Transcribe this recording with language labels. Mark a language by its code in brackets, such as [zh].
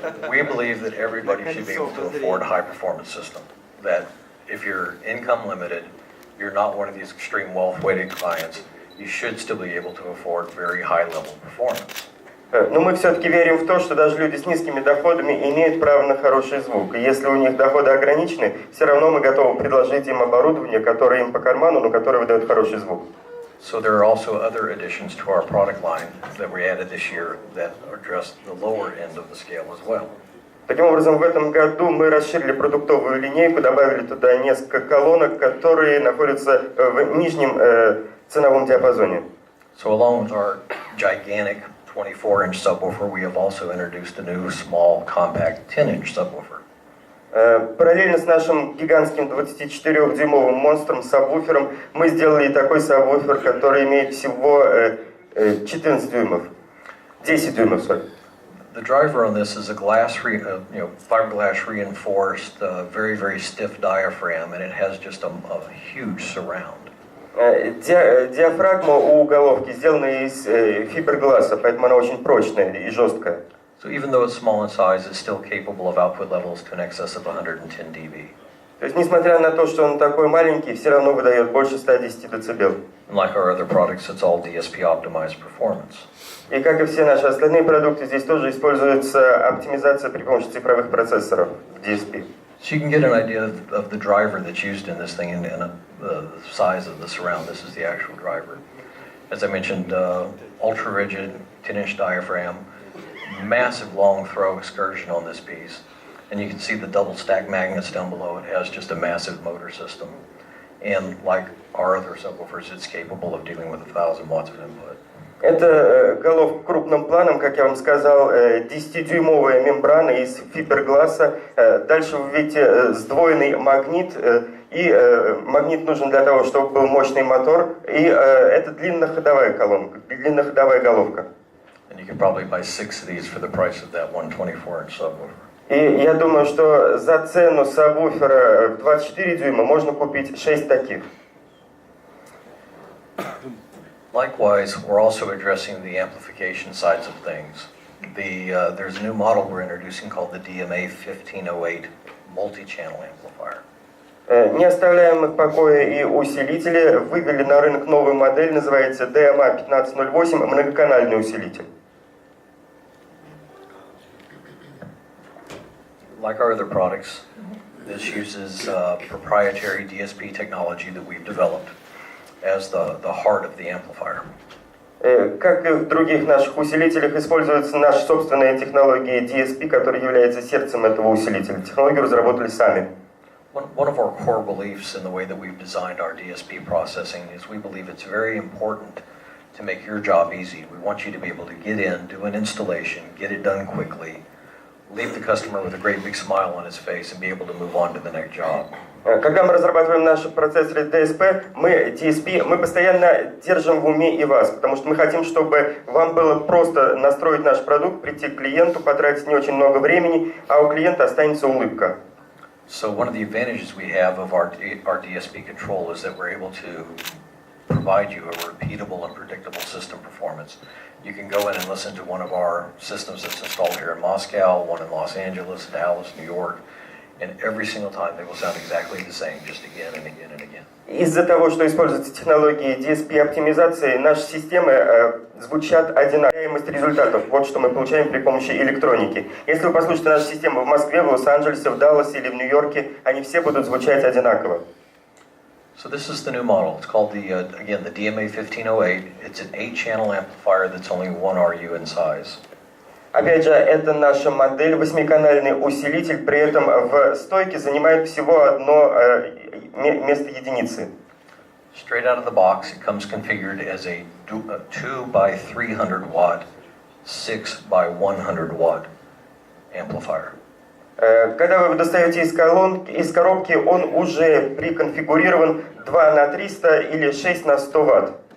[en] We believe that everybody should be able to afford a high-performance system. That if you're income limited, you're not one of these extreme wealth-weighted clients, you should still be able to afford very high-level performance. [ru] Но мы все-таки верим в то, что даже люди с низкими доходами имеют право на хороший звук. И если у них доходы ограничены, все равно мы готовы предложить им оборудование, которое им по карману, но которое выдает хороший звук. [en] So there are also other additions to our product line that we added this year that address the lower end of the scale as well. [ru] Таким образом, в этом году мы расширили продуктовую линейку, добавили туда несколько колонок, которые находятся в нижнем ценовом диапазоне. [en] So along with our gigantic 24-inch subwoofer, we have also introduced a new small compact 10-inch subwoofer. [ru] Параллельно с нашим гигантским 24-дюймовым монстром сабвуфером мы сделали такой сабвуфер, который имеет всего 14 дюймов. 10 дюймов, [en] sorry. The driver on this is a fiberglass reinforced, very, very stiff diaphragm, and it has just a huge surround. [ru] Диафрагма у головки сделана из фибергласса, поэтому она очень прочная и жесткая. [en] So even though it's small in size, it's still capable of output levels to in excess of 110 dB. [ru] То есть, несмотря на то, что он такой маленький, все равно выдает больше 110 дБ. [en] Like our other products, it's all DSP optimized performance. [ru] И как и все наши остальные продукты, здесь тоже используется оптимизация при помощи цифровых процессоров DSP. [en] So you can get an idea of the driver that's used in this thing and the size of the surround. This is the actual driver. As I mentioned, ultra rigid 10-inch diaphragm, massive long throw excursion on this piece. And you can see the double stack magnets down below. It has just a massive motor system. And like our other subwoofers, it's capable of dealing with 1,000 watts of input. [ru] Это головка крупным планом, как я вам сказал, 10-дюймовая мембрана из фибергласса. Дальше вы видите сдвоенный магнит. И магнит нужен для того, чтобы был мощный мотор. И это длинноходовая колонка, длинноходовая головка. [en] And you can probably buy 6 of these for the price of that 124-inch subwoofer. [ru] И я думаю, что за цену сабвуфера в 24 дюйма можно купить 6 таких. [en] Likewise, we're also addressing the amplification sides of things. There's a new model we're introducing called the DMA 1508 multi-channel amplifier. [ru] Не оставляем мы в покое и усилители. Вывели на рынок новую модель, называется DMA 1508, многоканальный усилитель. [en] Like our other products, this uses proprietary DSP technology that we've developed as the heart of the amplifier. [ru] Как и в других наших усилителях, используются наши собственные технологии DSP, которые являются сердцем этого усилителя. Технологию разработали сами. [en] One of our core beliefs in the way that we've designed our DSP processing is we believe it's very important to make your job easy. We want you to be able to get in, do an installation, get it done quickly, leave the customer with a great big smile on his face and be able to move on to the next job. [ru] Когда мы разрабатываем наши процессоры DSP, мы постоянно держим в уме и вас, потому что мы хотим, чтобы вам было просто настроить наш продукт, прийти к клиенту, потратить не очень много времени, а у клиента останется улыбка. [en] So one of the advantages we have of our DSP control is that we're able to provide you a repeatable and predictable system performance. You can go in and listen to one of our systems that's installed here in Moscow, one in Los Angeles, Dallas, New York, and every single time they will sound exactly the same, just again and again and again. [ru] Из-за того, что используются технологии DSP-оптимизации, наши системы звучат одинаково. Результатов. Вот что мы получаем при помощи электроники. Если вы послушаете наши системы в Москве, в Лос-Анджелесе, в Далласе или в Нью-Йорке, они все будут звучать одинаково. [en] So this is the new model. It's called again, the DMA 1508. It's an 8-channel amplifier that's only 1 RU in size. [ru] Опять же, это наша модель, 8-канальный усилитель, при этом в стойке занимает всего одно место единицы. [en] Straight out of the box, it comes configured as a 2 by 300 watt, 6 by 100 watt amplifier. [ru] Когда вы достаете из коробки, он уже приконфигурирован 2 на 300 или 6 на 100 ватт.